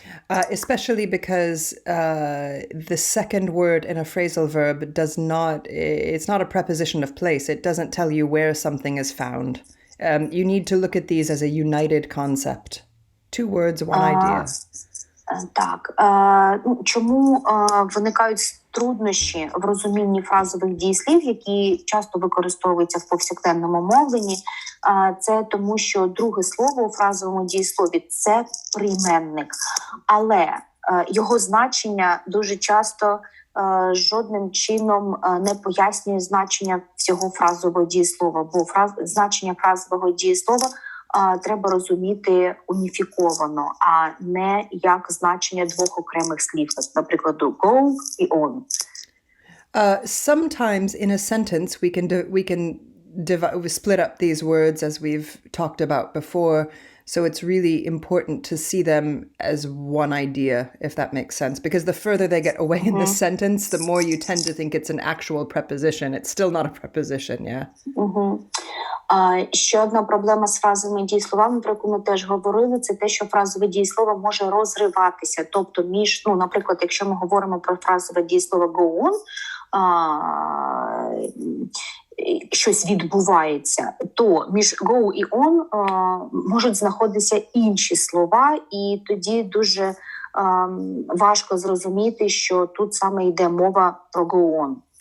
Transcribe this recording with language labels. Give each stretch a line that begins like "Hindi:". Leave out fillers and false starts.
English: Especially because the second word in a phrasal verb it's not a preposition of place. It doesn't tell you where something is found. You need to look at these as a united concept. Two words, one idea.
Ukrainian: Так. Чому виникають труднощі в розумінні фразових дієслів, які часто використовуються в повсякденному мовленні? Це тому, що друге слово у фразовому дієслові – це прийменник. Але його значення дуже часто жодним чином не пояснює значення всього фразового дієслова, бо значення фразового дієслова треба розуміти уніфіковано, а не як значення двох окремих слів, наприклад, go і on.
English: Sometimes in a sentence we can split up these words as we've talked about before, so it's really important to see them as one idea, if that makes sense, because the further they get away in the sentence, the more you tend to think it's an actual preposition. It's still not a preposition, yeah?
Ukrainian: Ще одна проблема з фразовими дієсловами, про яку ми теж говорили, це те, що фразове дієслово може розриватися. Тобто наприклад, якщо ми говоримо про фразове дієслово go on, щось відбувається, то між go і on можуть знаходитися інші слова, і тоді дуже важко зрозуміти, що тут саме йде мова про go on.